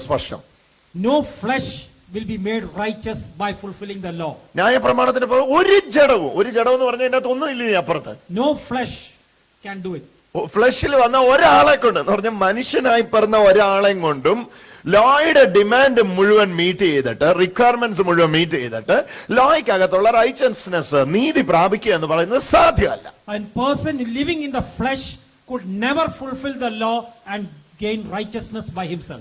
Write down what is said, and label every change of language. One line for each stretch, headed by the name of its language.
Malayalam: സ്പഷ്ടം.
English: No flesh will be made righteous by fulfilling the law.
Malayalam: ന്യായപ്രമാണത്തിന്റെ ഒരു ജഡം എന്ന് പറഞ്ഞാൽ ഇതിനകത്ത് ഒന്നും ഇല്ല അപ്പുറത്ത്.
English: No flesh can do it.
Malayalam: ഫ്ലഷിൽ വന്ന ഒരാളെ കൊണ്ട് എന്ന് പറഞ്ഞാൽ മനുഷ്യനായി പറഞ്ഞ ഒരാളെയും കൊണ്ടും ലോയുടെ ഡിമാൻഡ് മുഴുവൻ മീറ്റ് ചെയ്തിട്ട്, റിക്വയർമെന്റ്സ് മുഴുവൻ മീറ്റ് ചെയ്തിട്ട് ലോയ്ക്കകത്തുള്ള റൈച്ചസ്നെസ്, നീതി പ്രാപിക്കുക എന്ന് പറയുന്നത് സാധ്യമല്ല.
English: A person living in the flesh could never fulfill the law and gain righteousness by himself.